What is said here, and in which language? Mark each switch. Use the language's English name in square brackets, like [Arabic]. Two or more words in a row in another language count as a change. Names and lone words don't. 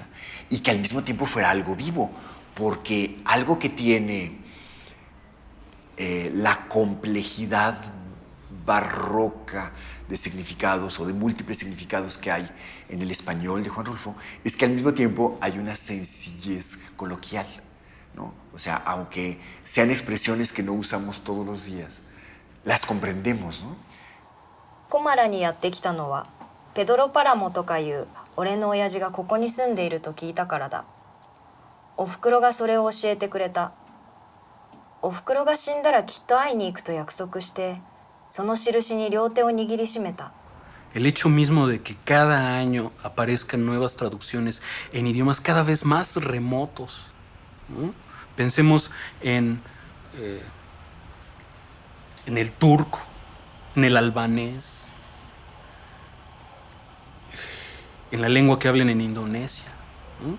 [Spanish] Y que al mismo tiempo fuera algo vivo, porque algo que tiene la complejidad barroca de significados o de múltiples significados que hay en el español de Juan Rulfo, es que al mismo tiempo hay una sencillez coloquial, ¿no? O sea, aunque sean expresiones que no usamos todos los días, las comprendemos, ¿no? [Japanese] コマラにやってきたのはペドロ・パラモとかいう俺の親父がここに住んでいると聞いたからだ。おふくろがそれを教えてくれた。おふくろが死んだらきっと会いに行くと約束してその印に両手を握りしめた。 [Spanish] El hecho mismo de que cada año aparezcan nuevas traducciones en idiomas cada vez más remotos, ¿no? Pensemos en el turco, en el albanés, en la lengua que hablan en Indonesia, ¿no?